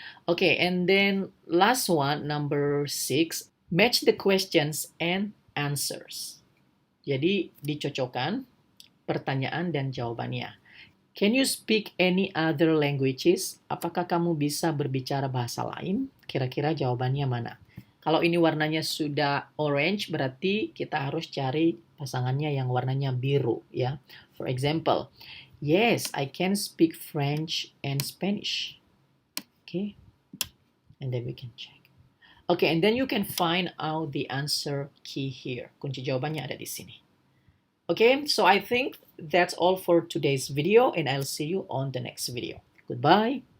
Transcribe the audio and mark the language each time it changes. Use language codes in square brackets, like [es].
[en] Okay, and then last one, number 6, match the questions and answers. [id] Jadi dicocokkan pertanyaan dan jawabannya. [en] Can you speak any other languages? [id] Apakah kamu bisa berbicara bahasa lain? Kira-kira jawabannya mana? Kalau ini warnanya sudah orange, berarti kita harus cari pasangannya yang warnanya biru, ya. [en] For example, yes, I can speak French and Spanish. Okay, and then we can check. Okay, and then you can find out the answer key here. [id] Kunci jawabannya ada di sini. [en] Okay, so I think that's all for today's video, and I'll see you on the next video. Goodbye.